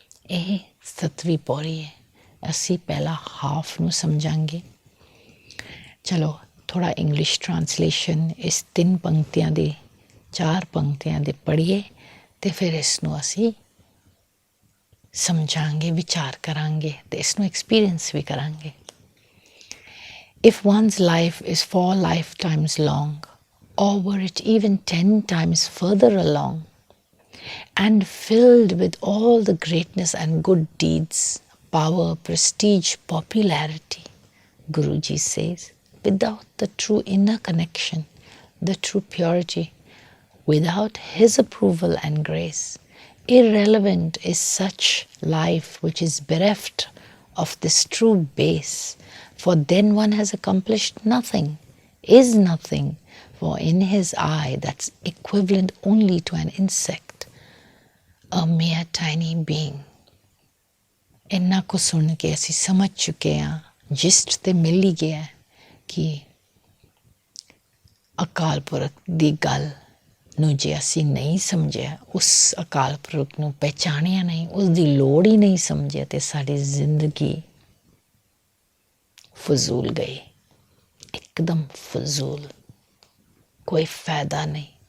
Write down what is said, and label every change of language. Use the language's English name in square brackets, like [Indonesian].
[Punjabi] ਇਹ 7ਵੀਂ ਪੌੜੀ ਹੈ। ਅਸੀਂ ਪਹਿਲਾਂ ਹਾਫ ਨੂੰ ਸਮਝਾਂਗੇ। ਚਲੋ ਥੋੜ੍ਹਾ ਇੰਗਲਿਸ਼ ਟਰਾਂਸਲੇਸ਼ਨ ਇਸ 3 ਪੰਕਤੀਆਂ ਦੇ 4 ਪੰਕਤੀਆਂ ਦੇ ਪੜ੍ਹੀਏ ਅਤੇ ਫਿਰ ਇਸ ਨੂੰ ਅਸੀਂ ਸਮਝਾਂਗੇ, ਵਿਚਾਰ ਕਰਾਂਗੇ ਅਤੇ ਇਸ ਨੂੰ ਐਕਸਪੀਰੀਅੰਸ ਵੀ ਕਰਾਂਗੇ। [English] If one's life is 4 lifetimes long, or were it even 10 times further along, and filled with all the greatness and good deeds, power, prestige, popularity, Guruji says, without the true inner connection, the true purity, without his approval and grace, irrelevant is such life which is bereft of this true base, for then one has accomplished nothing, is nothing, for in his eye that's equivalent only to an insect, a mere tiny being. [Punjabi] ਇੰਨਾ ਕੁ ਸੁਣ ਕੇ ਅਸੀਂ ਸਮਝ ਚੁੱਕੇ ਹਾਂ, gist ਤੇ ਮਿਲ ਹੀ ਗਿਆ ਕਿ ਅਕਾਲ ਪੁਰਖ ਦੀ ਗੱਲ ਨੂੰ ਜੇ ਅਸੀਂ ਨਹੀਂ ਸਮਝਿਆ, ਉਸ ਅਕਾਲ ਪੁਰਖ ਨੂੰ ਪਹਿਚਾਣਿਆ ਨਹੀਂ, ਉਸ ਦੀ ਲੋੜ ਹੀ ਨਹੀਂ ਸਮਝਿਆ ਅਤੇ ਸਾਡੀ ਜ਼ਿੰਦਗੀ ਫਜ਼ੂਲ ਗਈ, ਇੱਕਦਮ ਫਜ਼ੂਲ, ਕੋਈ ਫਾਇਦਾ ਨਹੀਂ।